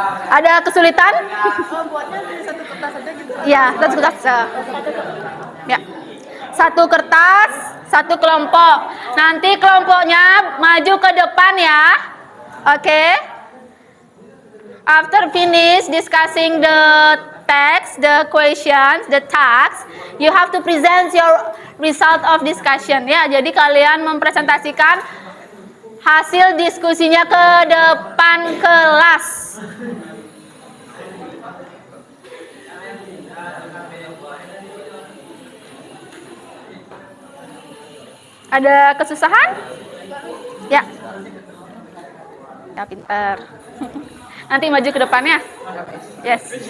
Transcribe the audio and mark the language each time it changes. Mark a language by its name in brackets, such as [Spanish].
[Indonesian] Ada kesulitan? Oh, buatnya di satu kertas aja gitu. Ya, satu kertas. Ya. Satu kertas, satu kelompok. Nanti kelompoknya maju ke depan ya. Oke. [English] After finish discussing the text, the questions, the tasks, you have to present your result of discussion ya. [Indonesian] Jadi kalian mempresentasikan hasil diskusinya ke depan kelas. Ada kesusahan? Ya. Ya pintar. Nanti maju ke depannya. Yes.